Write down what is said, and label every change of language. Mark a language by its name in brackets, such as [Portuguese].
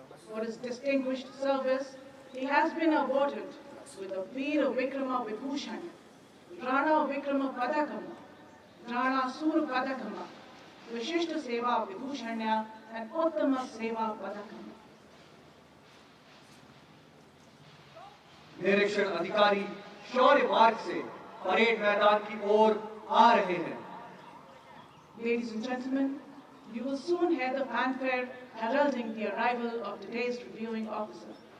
[English] For his distinguished service, he has been awarded with the Veer Vikrama Vibhushan, Rana Vikrama Padakama, Rana Sur Padakama, Vishishta Seva Vibhushanya, and Uttama Seva Padakama. [Hindi] निरीक्षण अधिकारी शौर्य मार्ग से parade मैदान की ओर आ रहे हैं। [English] Ladies and gentlemen, you will soon hear the fanfare heralding the arrival of today's reviewing officer.